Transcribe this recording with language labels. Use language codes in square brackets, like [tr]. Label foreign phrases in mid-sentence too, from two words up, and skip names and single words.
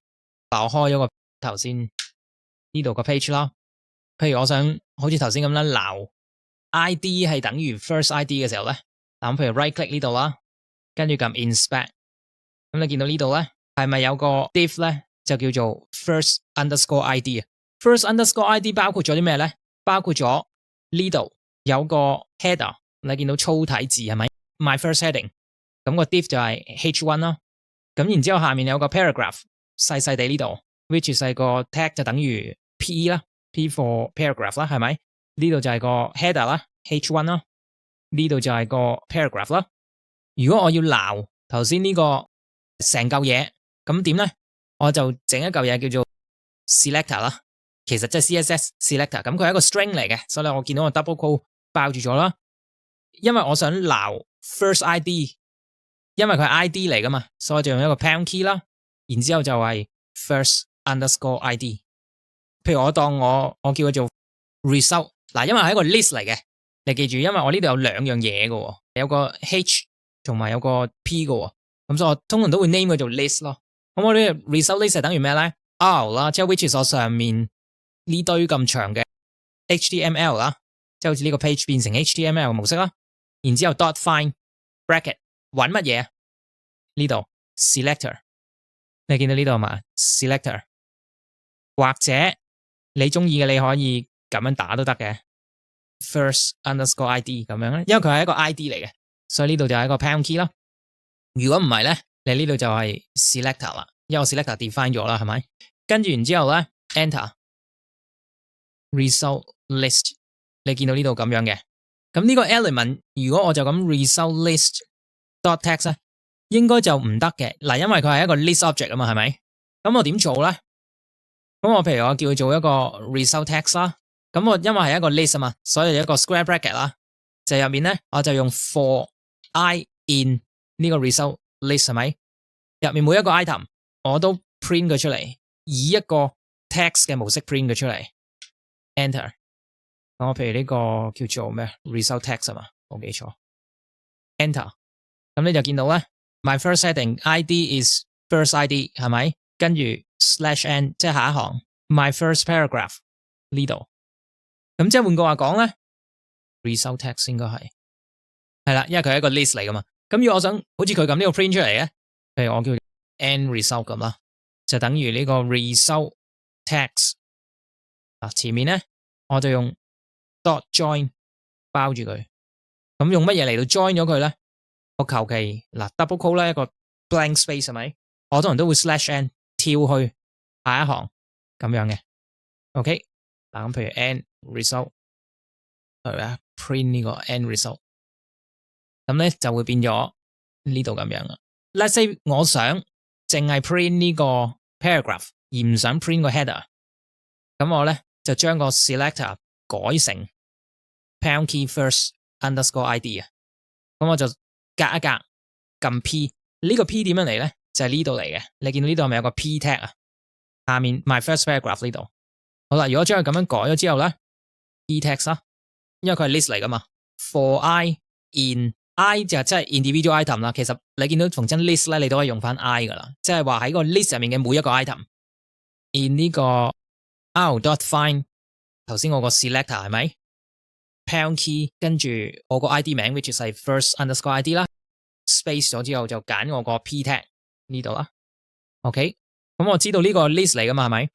[yue] 嗱，我開咗個頭先呢度個 page 啦。譬如我想好似頭先咁啦，撈 ID 係等於 [en] first ID [yue] 嘅時候咧，嗱，譬如 [en] right click [yue] 呢度啦，跟住撳 inspect， 咁你見到呢度咧，係咪有個 div 咧就叫做 [en] first underscore ID [yue] 啊 ？ [en] first underscore ID [yue] 包括咗啲咩咧？包括咗呢度有個 header， 你見到粗體字係咪 ？ [en] My first heading， [yue] 咁個 div 就係 H1 啦。咁然之後下面有個 paragraph 細細地呢度 ，which 係個 tag 就等於 P 啦 ， [en] P for paragraph [yue] 啦，係咪？呢度就係個 header 啦 ，H1 啦，呢度就係個 paragraph 啦。如果我要撈頭先呢個成嚿嘢，咁點咧？我就整一嚿嘢叫做 selector 啦，其實即係 [en] CSS selector， [yue] 咁佢係一個 string 嚟嘅，所以我見到個 [en] double quote [yue] 爆住咗啦，因為我想撈 first ID。因為佢係 ID 嚟噶嘛，所以我就用一個 [en] pound key [yue] 啦，然之後就係 [en] first underscore ID。 [yue] 譬如我當我叫佢做 result， 嗱，因為係一個 list 嚟嘅，你記住，因為我呢度有兩樣嘢嘅，有個 H 同埋有個 P 嘅，咁所以我通常都會 name 佢做 list 咯。咁我呢個 [en] result list [yue] 係等於咩咧 ？R 啦，即係 [en] which is [yue] 我上面呢堆咁長嘅 HTML 啦，即係好似呢個 page 變成 HTML 嘅模式啦，然之後 [en] dot find bracket。 [yue] 揾乜嘢？呢度 selector， 你見到呢度嘛 ？selector， 或者你中意嘅你可以咁樣打都得嘅 ， [en] first underscore ID [yue] 咁樣咧，因為佢係一個 ID 嚟嘅，所以呢度就係一個 [en] pound key [yue] 啦。如果唔係咧，你呢度就係 selector 啦，因為我 [en] selector define [yue] 咗啦，係咪？跟住然之後咧 ， [en] enter result list， [yue] 你見到呢度咁樣嘅，咁呢個 element 如果我就咁 [en] result list dot text [yue] 咧，應該就唔得嘅。嗱，因為佢係一個 [en] list object [yue] 啊嘛，係咪？咁我點做咧？咁我譬如我叫佢做一個 [en] result text [yue] 啦，咁我因為係一個 list 啊嘛，所以有一個 [en] square bracket [yue] 啦，就入面咧我就用 [en] for I in [yue] 呢個 [en] result list [yue] 係咪？入面每一個 item 我都 print 佢出嚟，以一個 text 嘅模式 print 佢出嚟。Enter。我譬如呢個叫做咩 [en] result text [yue] 啊嘛，冇記錯。Enter。咁你就見到咧 ， [en] my first heading ID is first ID [yue] 係咪？跟住 /n 即係下一行 [en] my first paragraph [yue] 呢度。咁即係換句話講咧 ， [en] result text [yue] 應該係啦，因為佢係一個 list 嚟噶嘛。咁如果我想好似佢咁呢個 print 出嚟嘅，譬如我叫 [en] end result [yue] 咁啦，就等於呢個 [en] result text [yue] 前面咧我就用 [en] dot join [yue] 包住佢。咁用乜嘢嚟到 join 咗佢咧？我求其 [en] double quote [yue] 啦，一個 [en] blank space [yue] 係咪？我通常都會 /n 跳去下一行咁樣嘅。OK 咁譬如 [en] end result [yue] 係咪啊 ？print 呢個 [en] end result [yue] 咁咧就會變咗呢度咁樣啦。 [en] Let's say [yue] 我想淨係 print 呢個 paragraph 而唔想 print 個 header， 咁我咧就將個 selector 改成 [en] pound key first underscore ID [yue] 啊。咁我就隔一隔撳 P， 呢個 P 點樣嚟咧？就係呢度嚟嘅。你見到呢度係咪有個 [en] P tag [yue] 啊？下面 [en] my first paragraph [yue] 呢度。好啦，如果將佢咁樣改咗之後咧 ， [en] P text [yue] 啦，因為佢係 list 嚟噶嘛 ， [en] for I in I [yue] 就即係 [en] individual item [yue] 啦。其實你見到逢真 list 咧，你都可以用翻 I 噶啦，即係話喺個 list 入面嘅每一個 item。in 呢個 r.find 頭先我個 selector 係咪 [en] pound key [yue] 跟住我個 ID 名 [en] which is [yue] 係 [en] first underscore ID [yue] 啦 ，space 咗之後就揀我個 [en] P tag [yue] 呢度啦。OK， 咁我知道呢個 list 嚟噶嘛係咪？